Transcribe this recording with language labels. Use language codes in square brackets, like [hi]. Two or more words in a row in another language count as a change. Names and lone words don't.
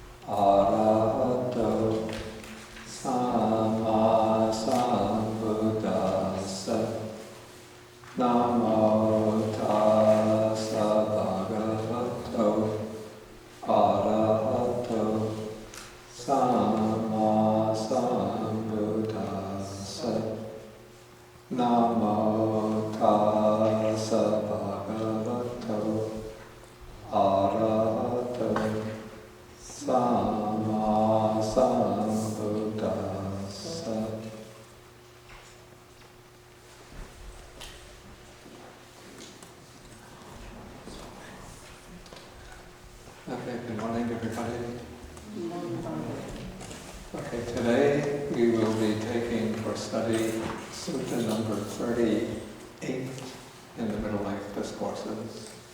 [pi] Arahato Sama Sambuddhassa Namo Tassa Bhagavato Arahato Sama Sambuddhassa Namo Tassa Bhagavato Arahato Sama Sambuddhassa. [en] Okay, good morning everybody. Okay, today we will be taking for study Sutta number 38 in the Middle Life Discourses.